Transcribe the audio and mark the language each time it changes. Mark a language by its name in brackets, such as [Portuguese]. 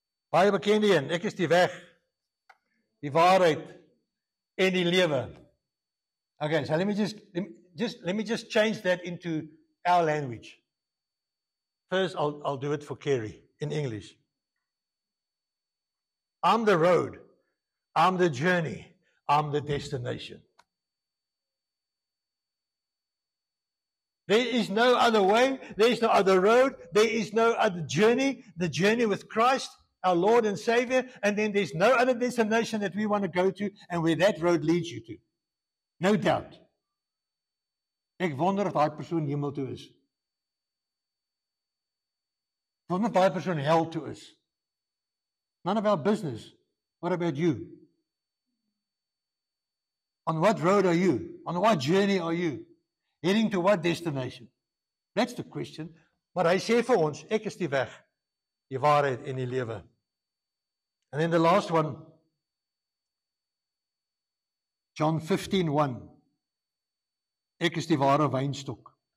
[Afrikaans] Baie bekende een, ek is die weg, die waarheid en die lewe. [English] Okay, so let me just change that into our language. First, I'll do it for Kerry in English. I'm the road, I'm the journey, I'm the destination. There is no other way, there is no other road, there is no other journey, the journey with Christ, our Lord and Savior, and then there's no other destination that we want to go to and where that road leads you to. No doubt. [Afrikaans] Ek wonder of daai persoon hemel toe is. Ek wonder of daai persoon hel toe is. [English] None of our business. What about you? On what road are you? On what journey are you? Heading to what destination? That's the question. [Afrikaans] Maar hy sê vir ons, ek is die weg, die waarheid en die lewe. [English] And then the last one, John 15:1. [Afrikaans] Ek is die ware wynstok.